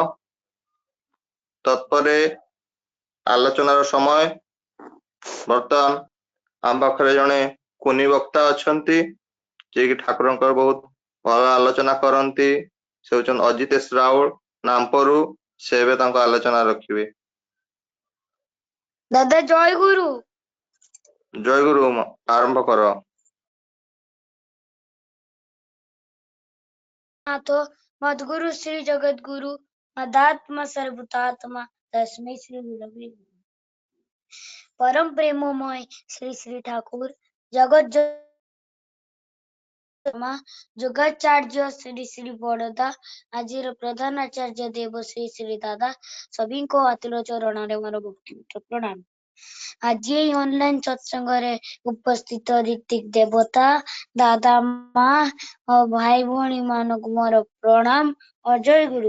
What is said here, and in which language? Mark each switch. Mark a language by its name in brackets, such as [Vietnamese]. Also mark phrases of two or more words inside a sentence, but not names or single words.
[Odia] ତତ୍ପରେ ଆଲୋଚନାର ସମୟ। ବର୍ତ୍ତମାନ ଆମ ପାଖରେ ଜଣେ କୁନି ବକ୍ତା ଅଛନ୍ତି ଯିଏକି ଠାକୁରଙ୍କର ବହୁତ ଭଲ ଆଲୋଚନା କରନ୍ତି। ସେ ହେଉଛନ୍ତି ଅଜିତେଶ ରାଉଳ ନାମପରୁ। ସେ ଏବେ ତାଙ୍କ ଆଲୋଚନା ରଖିବେ। ଦାଦା ଜୟ ଗୁରୁ। ଜୟ ଗୁରୁ। ଆରମ୍ଭ କର। [Sanskrit] नाथो मद्गुरु श्री जगत गुरु मदात्मा सर्वभूतात्मा तस्मै श्री गुरवे नमः। [Odia] ପରମ ପ୍ରେମମୟ ଶ୍ରୀ ଶ୍ରୀ ଠାକୁର ଜଗତ ଯୋଗାଚାର୍ଯ୍ୟ ଶ୍ରୀ ଶ୍ରୀ ବଡ଼ଦା ଆଜିର ପ୍ରଧାନ ଆଚାର୍ଯ୍ୟ ଦେବ ଶ୍ରୀ ଶ୍ରୀ ଦାଦା ସଭିଙ୍କ ଅତୁଳ ଚରଣରେ ମୋର ଭକ୍ତିପୂତ ପ୍ରଣାମ। ଆଜି ଏହି ଅନଲାଇନ ସତ୍ସଙ୍ଗରେ ଉପସ୍ଥିତ ଋତିକ ଦେବତା ଦାଦା ମା ଓ ଭାଇ ଭଉଣୀ ମାନଙ୍କୁ ମୋର ପ୍ରଣାମ ଓ ଜୟ ଗୁରୁ।